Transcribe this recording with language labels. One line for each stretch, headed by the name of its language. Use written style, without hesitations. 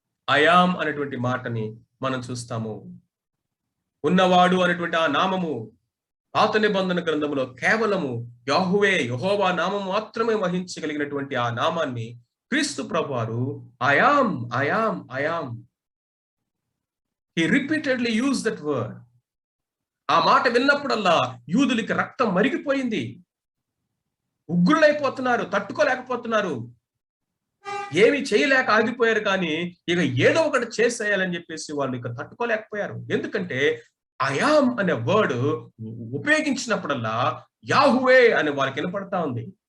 Telugu: I'm అనేటువంటి మాటని మనం చూస్తాము. ఉన్నవాడు అనేటువంటి ఆ నామము పాత నిబంధన గ్రంథములో కేవలము యాహువే, యెహోవా నామం మాత్రమే వహించగలిగినటువంటి ఆ నామాన్ని క్రీస్తు ప్రభువారు I'm I'm I'm.
English: He repeatedly used that word.
Telugu: ఆ మాట విన్నప్పుడల్లా యూదులకి రక్తం మరిగిపోయింది. ఉగ్రులైపోతున్నారు, తట్టుకోలేకపోతున్నారు, ఏమి చేయలేక ఆగిపోయారు. కానీ ఇక ఏదో ఒకటి చేసేయాలని చెప్పేసి వాళ్ళు ఇక తట్టుకోలేకపోయారు. ఎందుకంటే ఐయామ్ అనే వర్డ్ ఉపయోగించినప్పుడల్లా యాహువే అని వాళ్ళకి వినపడతా ఉంది.